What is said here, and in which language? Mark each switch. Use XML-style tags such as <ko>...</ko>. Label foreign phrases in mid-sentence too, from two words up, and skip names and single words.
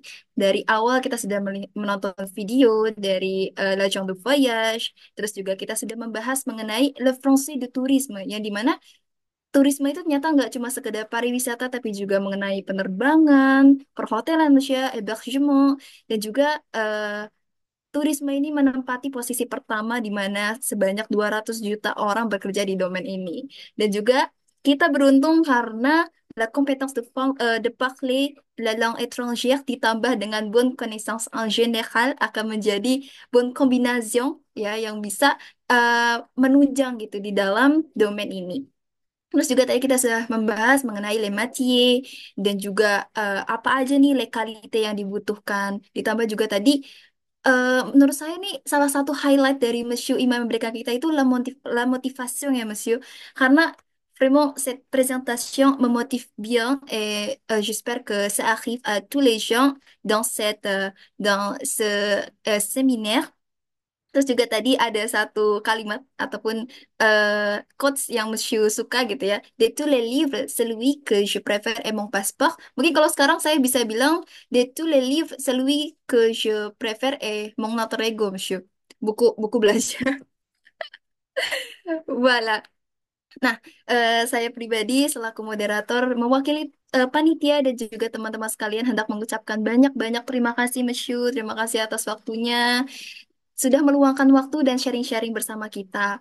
<id>Dari awal kita sudah menonton video dari L'Agent de Voyage, terus juga kita sudah membahas mengenai Le Français de Tourisme, yang dimana turisme itu ternyata nggak cuma sekedar pariwisata, tapi juga mengenai penerbangan, perhotelan, Monsieur, hébergement, dan juga turisme ini menempati posisi pertama di mana sebanyak 200 juta orang bekerja di domain ini. Dan juga kita beruntung karena</id> <fr>la compétence de parler la langue étrangère</fr> <id>ditambah dengan</id> <fr>bonne connaissance en général</fr> <id>akan menjadi</id> <fr>bonne combinaison</fr> <id>ya yang bisa menunjang gitu di dalam domain ini. Terus juga tadi kita sudah membahas mengenai</id> <fr>les métiers</fr> <id>dan juga apa aja nih legalite yang dibutuhkan. Ditambah juga tadi menurut saya nih salah satu highlight dari Monsieur Imam memberikan kita itu</id> <fr>la motivation</fr> <id>ya Monsieur.</id> <fr>Karena vraiment cette présentation me motive bien et j'espère que ça arrive à tous les gens dans ce séminaire.</fr> <id>Terus juga tadi ada satu kalimat ataupun quotes yang Monsieur suka gitu ya.</id> <fr>De tous les livres, celui que je préfère est mon passeport.</fr> <id>Mungkin kalau sekarang saya bisa bilang,</id> <fr>de tous les livres, celui que je préfère est mon alter ego, Monsieur.</fr> <id>buku belajar. Voilà. Nah, saya pribadi selaku moderator mewakili panitia dan juga teman-teman sekalian hendak mengucapkan banyak-banyak terima kasih Monsieur, terima kasih atas waktunya sudah meluangkan waktu dan sharing-sharing bersama kita.</id>